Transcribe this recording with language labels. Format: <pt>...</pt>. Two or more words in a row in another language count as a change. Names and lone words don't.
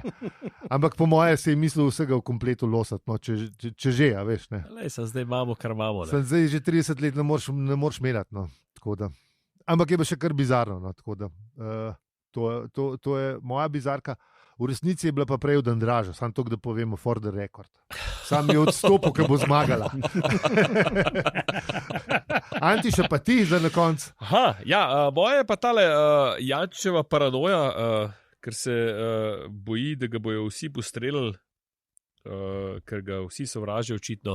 <sl>Ampak po moje se je mislil vsega v kompletu losati, no, če že, a veš, ne. Zdaj imamo, kar imamo. Zdaj že 30 let ne moreš merati, no, tako da. Ampak je pa še kar bizarno, no, tako da. To je moja bizarka. V resnici je bila pa prej od Andraža, samo to, da povemo</sl> <en>for the record.</en> <sl>Sam je odstopil, ker bo zmagala. Antiša, pa ti za na koncu. Moja je pa tale Jančeva paranoja, ker se boji, da ga bojo vsi postrelili, ker ga vsi sovražijo očitno.</sl>